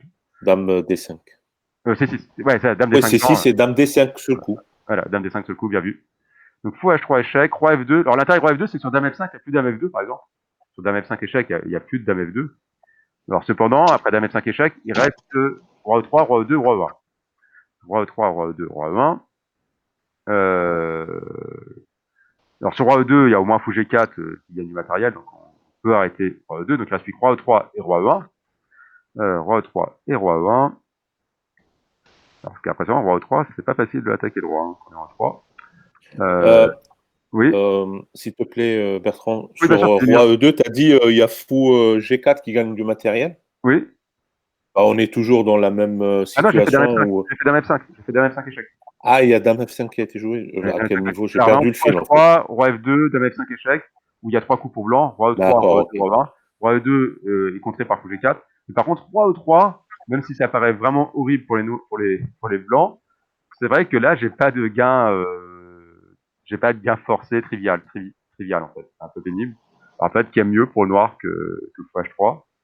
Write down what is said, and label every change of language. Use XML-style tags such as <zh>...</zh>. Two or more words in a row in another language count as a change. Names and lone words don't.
<fr>dame D5. C6, ouais, ça, dame Oui, D5 c'est blanc. 6 et dame D5 sur le coup. Voilà, dame D5 sur le coup, bien vu. Donc fou H3 échec, roi F2. Alors l'intérêt de roi F2, c'est que sur dame F5, il n'y a plus dame F2 par exemple. Sur dame F5 échec, il n'y a plus de dame F2. Alors cependant, après dame F5 échec, il reste roi E3, roi E2, roi E1. Roi E3, roi E2, roi E1. Alors sur roi E2, il y a au moins fou G4 qui gagne du matériel, donc on peut arrêter roi E2. Donc là, je suis roi E3 et roi E1. Roi E3 et roi E1. Alors ce qu'à présent, roi E3, c'est pas facile de l'attaquer le roi. Roi E3. Oui. S'il te plaît, Bertrand, Oui, sur bien sûr, roi E2, tu as dit il y a fou G4 qui gagne du matériel. Oui. Bah, on est toujours dans la même Ah non, j'ai fait dame situation. F5. J'ai fait dame F5. J'ai fait dame F5 échec. Ah, il y a dame F5 qui a été joué. À quel niveau? J'ai Alors, perdu le fil en fait. Roi H3, roi F2, dame F5 échec, où il y a 3 coups pour blanc, roi E3, D'accord, roi ok. E2, roi E1. Roi E2 est contré par fou G4. Mais par contre, roi E3, même si ça paraît vraiment horrible pour les blancs, c'est vrai que là, j'ai pas de gain forcé trivial en fait. C'est un peu pénible. En fait, qui est mieux pour le noir que fou H3.</fr>